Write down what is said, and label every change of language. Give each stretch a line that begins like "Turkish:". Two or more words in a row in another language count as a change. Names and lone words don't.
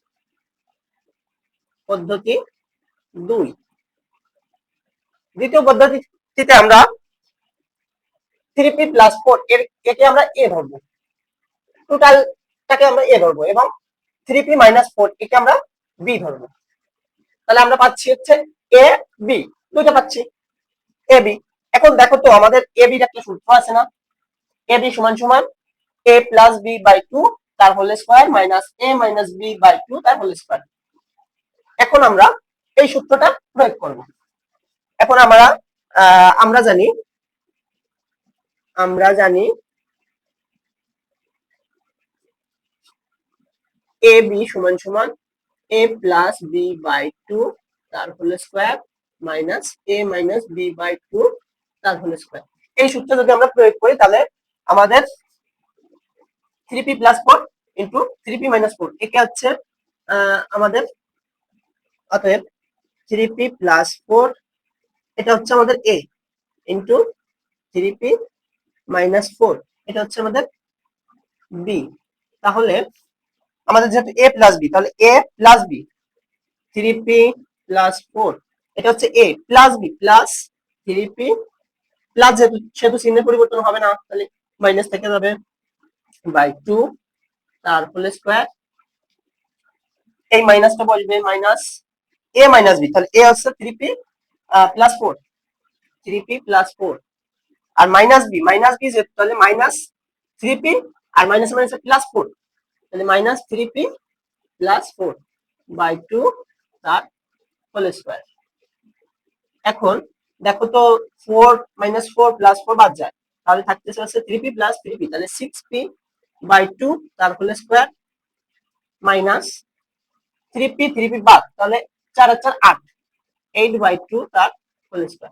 Bangla: দ্বিতীয় পদ্ধতিতে আমরা
English: 3p plus 4
Bangla: একে আমরা a ধরবো, টোটালটাকে আমরা a ধরবো, এবং
English: 3p minus 4
Bangla: একে আমরা b ধরবো। তাহলে আমরা পাচ্ছি হচ্ছে a b, দুইটা পাচ্ছি a b। এখন দেখো তো, আমাদের a b এর একটা সূত্র আছে না?
English: a b
Bangla: সমান সমান
English: a plus b by 2 তার whole square minus a minus b by 2 তার whole square.
Bangla: এখন আমরা এই সূত্রটা প্রয়োগ করব। এখন আমরা জানি
English: a b
Bangla: সমান সমান
English: a plus b by 2 তার whole square minus a minus b by 2 তার whole square.
Bangla: এই সূত্র যদি আমরা প্রয়োগ করি, তাহলে আমাদের
English: 3p plus 4 into 3p minus 4
Bangla: একে হচ্ছে আমাদের, অতএব
English: 3p plus 4
Bangla: এটা হচ্ছে আমাদের
English: a into 3p minus 4
Bangla: এটা হচ্ছে আমাদের b। তাহলে আমাদের যেহেতু
English: a plus b,
Bangla: তাহলে
English: a plus b 3p plus 4
Bangla: এটা হচ্ছে
English: a plus b plus 3p প্লাস,
Bangla: যেহেতু চিহ্নের পরিবর্তন হবে না, তাহলে মাইনাস থেকে যাবে বাই 2 তার
English: whole square. এই মাইনাসটা বসবে minus a minus b, তাহলে a হচ্ছে 3p plus 4, 3p plus 4 আর minus b
Bangla: যেহেতু, তাহলে
English: minus 3p আর minus minus plus 4, তাহলে minus 3p plus 4 by 2 তার whole square.
Bangla: এখন দেখো তো,
English: 4 minus 4 plus 4
Bangla: বাদ যায়, তাহলে থাকতেছে হচ্ছে
English: 3p plus 3p,
Bangla: তাহলে
English: 6p by 2
Bangla: তার
English: whole square minus 3p
Bangla: বাদ, তাহলে 4 আর 4 8, 8/2 তার
English: whole square.